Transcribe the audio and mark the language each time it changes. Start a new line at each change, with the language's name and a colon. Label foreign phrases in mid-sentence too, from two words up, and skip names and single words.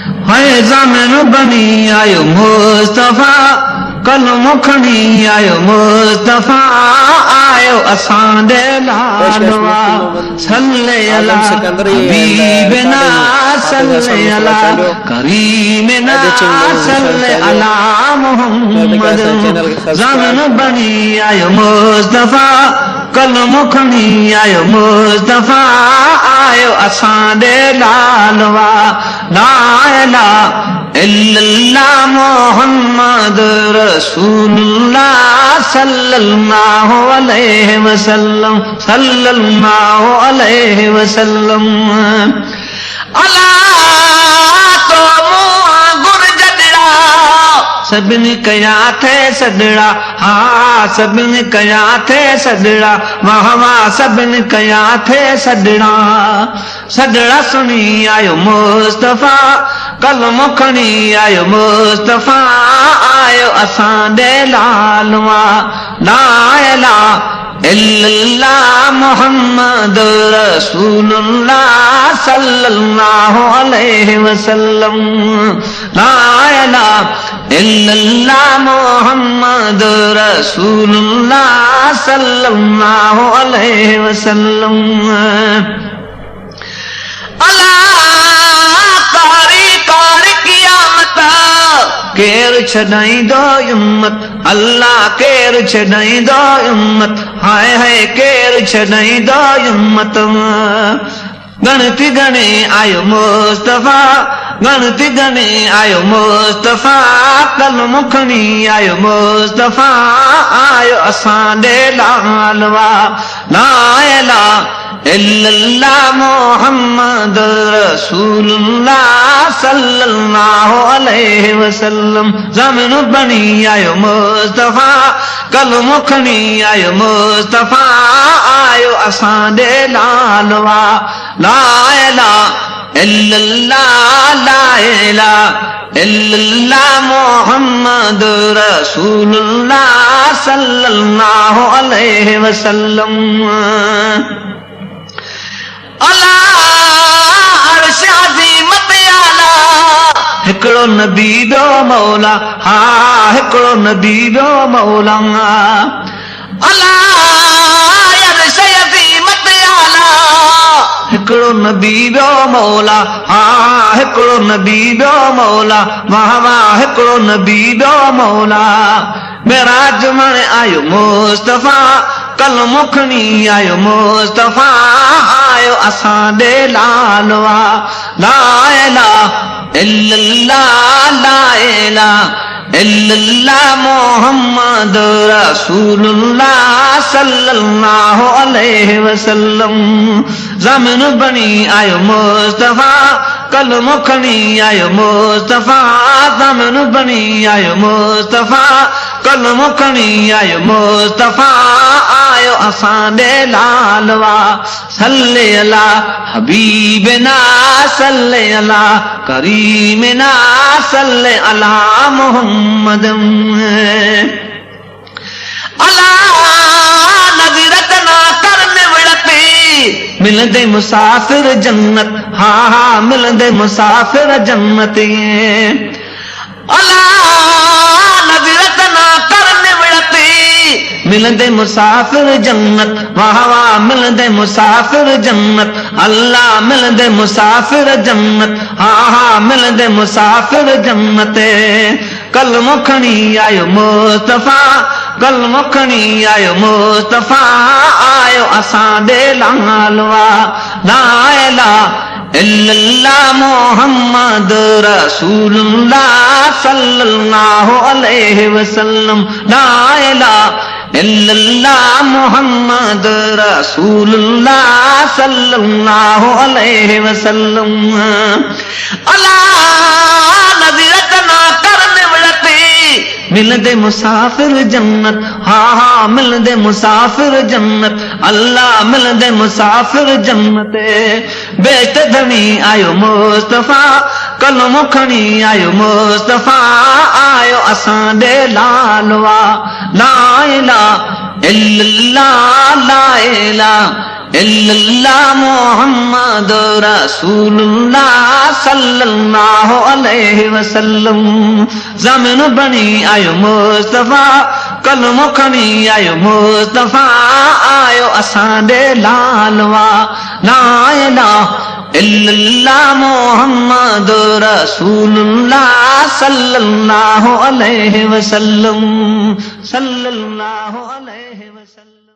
Sindhi: है ज़मीन बनी आयो मुस्तफ़ा कलम खणी आयो मुस्तफ़ा आयो असां दे लालवा
Arabic: صلى على حبيبنا صلى على كريمنا صلى على محمد
Sindhi: ज़मीन बनी आयो मुस्तफ़ा कलम खणी आयो मुस्तफ़ा आयो असां दे लालवा
Arabic: لا إله إلا الله محمد رسول الله صلى الله عليه وسلم صلى الله عليه وسلم
Sindhi: अला तो गुर जडड़ा सभिनी कया थे सदड़ा हा सभिनी कया थे सदड़ा वाह वाह सभिनी कया थे सदड़ा सदड़ा सुनी आयो मुस्तफ़ा कलम खणी आयो मुस्तफ़ा आयो असां दे लालवा
Arabic: لا إله إلا الله محمد رسول الله صلى الله عليه وسلم لا إله إلا الله محمد رسول الله صلى الله عليه وسلم
Sindhi: केर छॾाईंदो उम्मत अल्लाह केर छॾाईंदो उम्मत हाय हाय केर छॾाईंदो उम्मत गणति गणे आयो मुस्तफ़ा गणति गणे आयो मुस्तफ़ा कलम खणी आयो मुस्तफ़ा आयो असां दे लालवा
Arabic: لا إله إلا الله محمد رسول الله صلى الله عليه وسلم
Sindhi: ज़मीन बनी आयो मुस्तफ़ा कलम खणी आयो मुस्तफ़ा आयो असां दे लालवा
Arabic: لا إله إلا الله لا إله إلا الله محمد رسول الله صلى الله عليه وسلم
Sindhi: हिकिड़ो नबी ॿियो मौला हा हिकिड़ो नबी ॿियो मौला हिकिड़ो नबी ॿियो मौला हा हिकिड़ो नबी ॿियो मौला वाह वाह हिकिड़ो नबी ॿियो मौला मेराज में आयो मुस्तफ़ा कलम खणी आयो मुस्तफ़ा आयो असां दे लालवा
Arabic: لا إله إلا الله لا إله إلا الله محمد رسول الله صلى الله عليه وسلم
Sindhi: ज़मीन बनी आयो मुस्तफ़ा कलम खणी आयो मुस्तफ़ा ज़मीन बनी आयो मुस्तफ़ा कलम खणी आयो मुस्तफ़ा आयो असां दे लालवा
Arabic: صلى على حبيبنا صلى على كريمنا صلى على محمد
Sindhi: अला नज़रत ना करने विड़ती मिलंदे मुसाफिर जन्नत हा हा मिलंदे मुसाफिर जन्नत अला नज़रत ना करने विड़ती मिलंदे मुसाफिर जन्नत वाह वाह मिलंदे मुसाफिर जन्नत अल्लाह मिलंदे मुसाफिर जन्नत हा हा मिलंदे मुसाफिर जन्नत कलम खणी आयो मुस्तफ़ा कलम खणी आयो मुस्तफ़ा आयो असां दे लालवा
Arabic: لا إله إلا الله محمد رسول الله صلى الله عليه وسلم لا إله إلا الله محمد رسول الله صلى الله عليه وسلم
Sindhi: अला नज़रत ना करने विड़ती मिलंदे मुसाफिर जन्नत हा हा मिलंदे मुसाफिर जन्नत अल्लाह मिलंदे मुसाफिर जन्नत बेट धनी आयो मुस्तफ़ा कलम खणी आयो मुस्तफ़ा आयो असां दे
Arabic: लालवा لا إله إلا الله لا إله إلا الله محمد رسول الله صلى الله عليه وسلم.
Sindhi: ज़मीन बनी आयो मुस्तफ़ा, कलमो खणी आयो मुस्तफ़ा, आयो असां ॾे लालवा।
Arabic: لا إله إلا الله محمد رسول الله صلى الله عليه وسلم، صلى الله عليه وسلم.